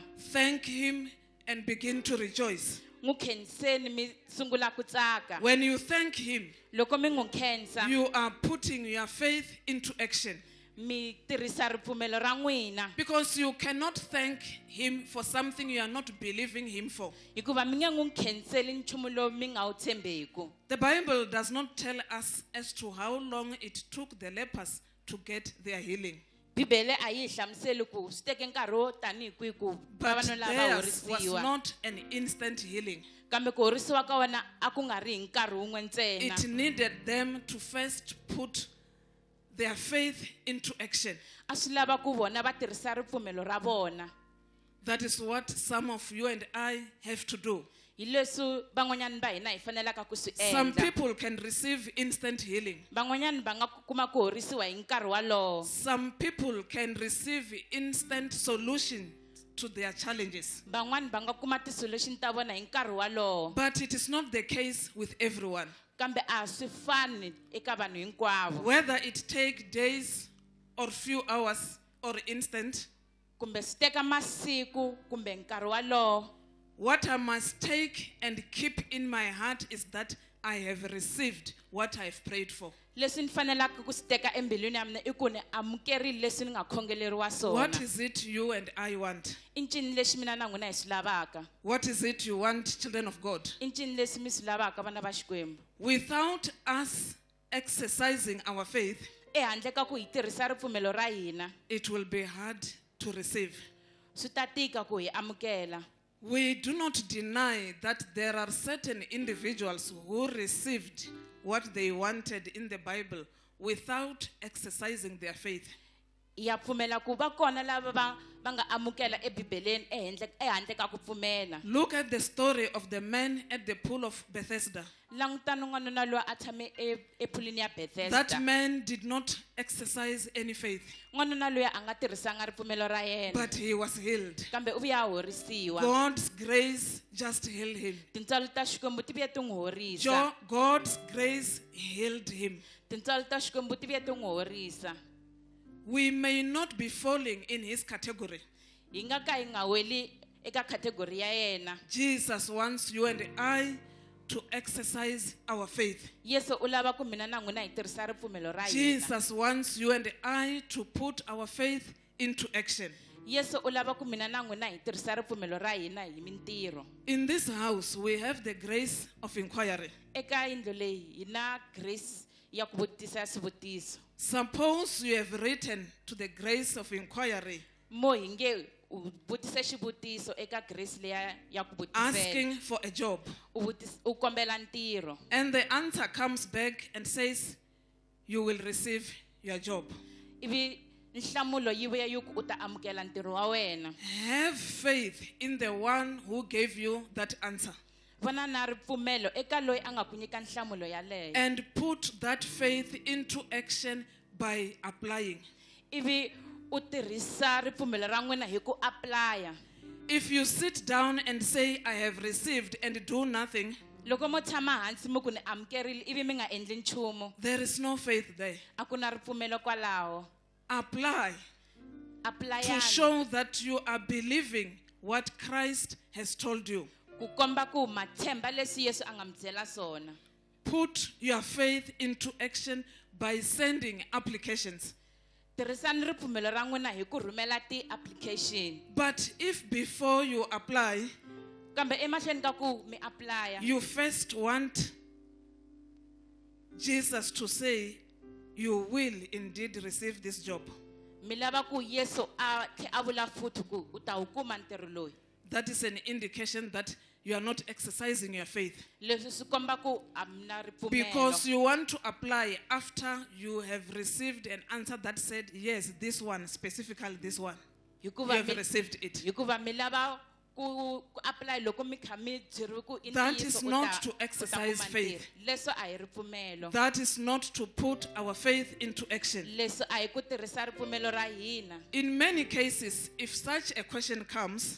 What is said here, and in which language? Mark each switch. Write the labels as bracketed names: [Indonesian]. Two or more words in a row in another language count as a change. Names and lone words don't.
[English] Thank him and begin to rejoice. [Tsonga] N'wi khenseni mi sungula ku tsaka. [English] When you thank him, [Tsonga] Loko mi n'wi khensa [English] you are putting your faith into action. [Tsonga] mi tirhisa ripfumelo ra n'wina. [English] Because you cannot thank him for something you are not believing him for. [Tsonga] Hikuva mi nge n'wi khenseli nchumu lowu mi nga wu tshembeku. [English] The Bible does not tell us as to how long it took the lepers to get their healing. [Tsonga] Bibele a yi hi hlamuseli ku swi teke nkarhi wo tanihi kwihi ku [English] But [Tsonga] vavanuna lava [English] theirs was [Tsonga] horisiwa. [English] not an instant healing. [Tsonga] Kambe ku horisiwa ka wena a ku nga ri hi nkarhi wun'we ntsena. [English] It needed them to first put their faith into action. [Tsonga] A swi lava ku vona va tirhisa ripfumelo ra vona. [English] That is what some of you and I have to do. [Tsonga] Hi leswi van'wanyani va hina hi fanelaka ku swi [English] Some [Tsonga] endla. [English] people can receive instant healing. [Tsonga] Van'wanyani va nga kuma ku horisiwa hi nkarhi walowo. [English] Some people can receive instant solution to their challenges. [Tsonga] Van'wani va nga kuma ti-solution ta vona hi nkarhi walowo. [English] But it is not the case with everyone. [Tsonga] Kambe a swi fani eka vanhu hinkwavo. [English] Whether it take days or few hours or instant, [Tsonga] Kumbe swi teka masiku kumbe nkarhi walowo. [English] what I must take and keep in my heart is that I have received what I have prayed for. [Tsonga] Leswi ni fanelaka ku swi teka embilwini ya mina I ku ni amukerile leswi ni nga khongeleriwa swona. [English] What is it you and I want? [Tsonga] I ncini lexi mina na n'wina hi swi lavaka. [English] What is it you want, children of God? [Tsonga] I ncini leswi mi swi lavaka vana va Xikwembu. [English] Without us exercising our faith, [Tsonga] Ehandle ka ku hi tirhisa ripfumelo ra hina, [English] it will be hard to receive. [Tsonga] swi ta tika ku hi amukela. [English] We do not deny that there are certain individuals who received what they wanted in the Bible without exercising their faith. [Tsonga] ya pfumela ku va kona lava va nga amukela ebibeleni ehandle ka ku pfumela. [English] Look at the story of the man at the pool of Bethesda. [Tsonga] Langutana n'wanuna loyi a tshame ephulwini ya Bethesda. [English] That man did not exercise any faith, [Tsonga] N'wanuna loyi a nga tirhisanga ripfumelo ra yena. [English] but he was healed. [Tsonga] Kambe u vuya a horisiwa. [English] God's grace just healed him. [Tsonga] Tintswalo ta Xikwembu ti vuya ti n'wi horisa. [English] God's grace healed him. [Tsonga] Tintswalo ta Xikwembu ti vuya ti n'wi horisa. [English] We may not be falling in his category. [Tsonga] Hi nga ka hi nga weli eka category ya yena. [English] Jesus wants you and I to exercise our faith. [Tsonga] Yesu u lava ku mina na n'wina hi tirhisa ripfumelo ra hina. [English] Jesus wants you and I to put our faith into action. [Tsonga] Yesu u lava ku mina na n'wina hi tirhisa ripfumelo ra hina hi mintirho. [English] In this house, we have the grace of inquiry. [Tsonga] Eka yindlu leyi hi na grace ya ku vutisa swivutiso. [English] Suppose you have written to the grace of inquiry [Tsonga] Mo hi nge u vutise xivutiso eka grace leya ya ku vutisela. [English] asking for a job, [Tsonga] U kombela ntirho. [English] and the answer comes back and says, you will receive your job. [Tsonga] Ivi nhlamulo yi vuya yi ku u ta amukela ntirho wa wena. [English] Have faith in the one who gave you that answer, [Tsonga] Vona na ripfumelo eka loyi a nga ku nyika nhlamulo yaleyo. [English] and put that faith into action by applying. [Tsonga] Ivi u tirhisa ripfumelo ra n'wina hi ku apply. [English] If you sit down and say, I have received, and do nothing, [Tsonga] Loko mo tshama hansi mo ku ni amukerile ivi mi nga endli nchumu, [English] there is no faith there. [Tsonga] a ku na ripfumelo kwalaho. [English] Apply to Apply show that you are believing what Christ has told you. [Tsonga] ku komba ku matshemba leswi Yesu a nga mi byela swona. [English] Put your faith into action by sending applications. [Tsonga] Tirhisani ripfumelo ra n'wina hi ku rhumela ti-application. [English] But if before you apply, [Tsonga] Kambe emahlweni ka ku mi apply, [English] you first want Jesus to say, you will indeed receive this job, [Tsonga] mi lava ku Yesu a vula futhi ku u ta wu kuma ntirho loyi. [English] that is an indication that you are not exercising your faith. [Tsonga] Leswi swi komba ku a mi na ripfumelo. [English] Because you want to apply after you have received an answer that said, yes, this one, specifically this one. You have received it. [Tsonga] Hikuva mi lava ku apply loko mi kha mi byeriwe ku i [English] That [Tsonga] ntiyiso [English] is [Tsonga] u [English] not [Tsonga] ta- [English] to [Tsonga] u ta [English] exercise [Tsonga] kuma [English] faith. [Tsonga] ntirho. Leswo a hi ripfumelo. [English] That is not to put our faith into action. [Tsonga] Leswo a hi ku tirhisa ripfumelo ra hina. [English] In many cases, if such a question comes,